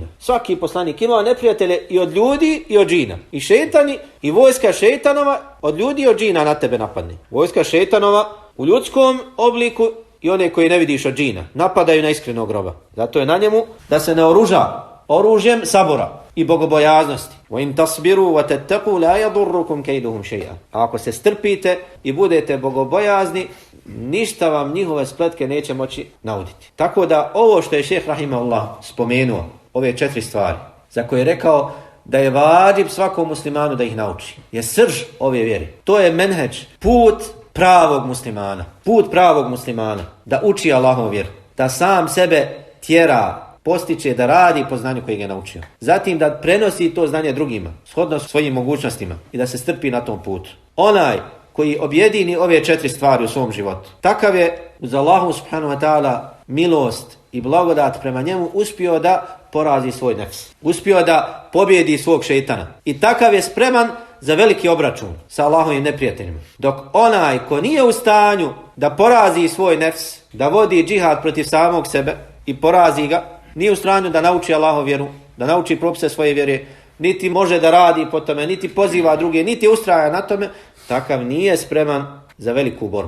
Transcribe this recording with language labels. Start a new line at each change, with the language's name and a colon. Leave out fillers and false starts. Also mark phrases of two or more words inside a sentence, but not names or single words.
Bosnian: Svaki poslanik imao neprijatelje i od ljudi i od džina. I šetani, i vojska šetanova od ljudi i od džina na tebe napadne. Vojska šetanova u ljudskom obliku i one koji ne vidiš od džina napadaju na iskrenog roba. Zato je na njemu da se naoruža oružjem sabora i bogobojaznosti.
Arabic: وَإِن تَصْبِرُوا وَتَتَّقُوا لَا يَضُرُّكُمْ كَيْدُهُمْ شَيْئًا.
Bosnian: A ako se strpite i budete bogobojazni, ništa vam njihove spletke neće moći nauditi. Tako da ovo što je šejh rahimahullah spomenuo, ove 4 stvari, za koje je rekao da je vađib svakom muslimanu da ih nauči, je srž ove vjere. To je menheđ, put pravog muslimana. Put pravog muslimana. Da uči Allahovu vjeru. Da sam sebe tjera, postiče da radi po znanju kojeg je naučio. Zatim da prenosi to znanje drugima, shodno svojim mogućnostima i da se strpi na tom putu. Onaj koji objedini ove 4 stvari u svom životu, takav je uz Allahu
Arabic: سبحانه وتعالى
Bosnian: milost i blagodat prema njemu uspio da porazi svoj nefs. Uspio da pobjedi svog šejtana. I takav je spreman za veliki obračun sa Allahovim neprijateljima. Dok onaj ko nije u stanju da porazi svoj nefs, da vodi džihad protiv samog sebe i porazi ga, nije u stanju da nauči Allahovu vjeru, da nauči propise svoje vjere, niti može da radi po tome, niti poziva druge, niti ustraja na tome, takav nije spreman za veliku borbu.